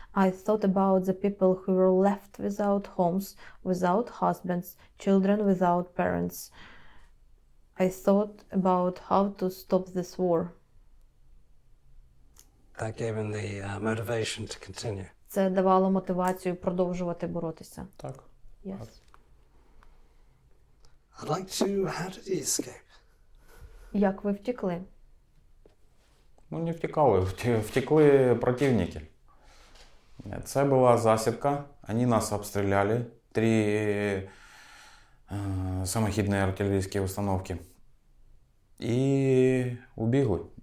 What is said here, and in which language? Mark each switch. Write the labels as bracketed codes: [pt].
[en] I thought about the people who were left without homes, without husbands, children without parents. I thought about how to stop this war. That gave him the motivation to continue. [uk] Це давало мотивацію продовжувати боротися. Так. [en] Yes. I'd like to... How did he escape? [uk] Як ви втекли? Ну, не втекали, втекли противники. Це була засідка, вони нас обстріляли, 3 самохідні артилерійські установки. І убігли.